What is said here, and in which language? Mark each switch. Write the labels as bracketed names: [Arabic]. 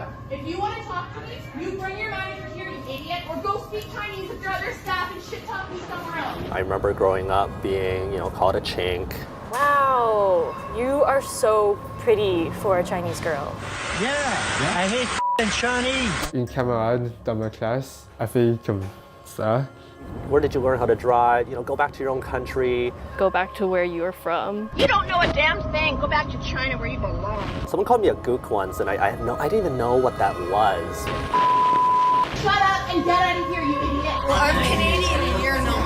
[English] If you want to talk to me, you bring your manager here, you idiot, or go speak Chinese with your other staff and shit talk me somewhere else. I remember growing up being, called a chink. Wow, you are so pretty for a Chinese girl. Yeah, I hate f***ing Chinese. [French] Une camarade dans ma classe a fait comme ça. [English] Where did you learn how to drive? Go back to your own country. Go back to where you're from. You don't know a damn thing. Go back to China where you belong. Someone called me a gook once, and I didn't even know what that was. Shut up and get out of here, you idiot. Well, I'm Canadian and you're not.